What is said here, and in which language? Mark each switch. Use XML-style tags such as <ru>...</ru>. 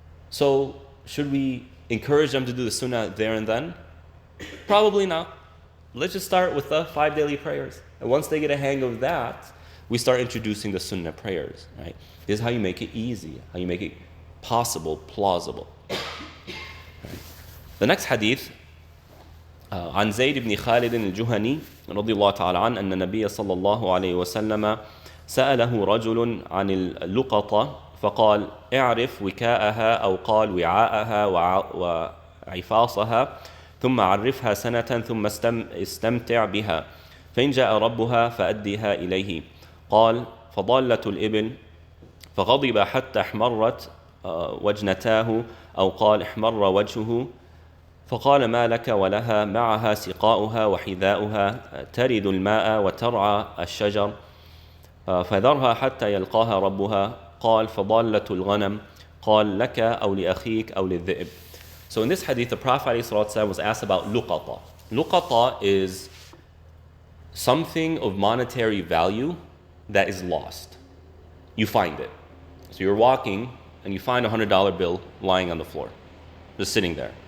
<en>So should we encourage them to do the sunnah there and then? Probably not. Let's just start with the 5 daily prayers. And once they get a hang of that, we start introducing the sunnah prayers. Right? This is how you make it easy, how you make it possible, plausible. Right? The next hadith,</en> <ar>عن زيد بن خالد الجهني رضي الله تعالى عنه أن النبي صلى الله عليه وسلم سأله رجل عن اللقطة فقال اعرف وكاءها أو قال وعاءها وعفاصها ثم عرفها سنة ثم استمتع بها فإن جاء ربها فأديها إليه قال فضالة الإبل فغضب حتى احمرت وجنتاه أو قال احمر وجهه فقال ما لك ولها معها سقاؤها وحذاؤها ترد الماء وترعى الشجر فذرها حتى يلقاها ربها قال فضالة الغنم قال لك أو لأخيك أو للذئب.</ar> <en>So in this hadith, the Prophet ﷺ was asked about luqata. Luqata is something of monetary value that is lost. You find it. So you're walking and you find a $100 bill lying on the floor, just sitting there.</en>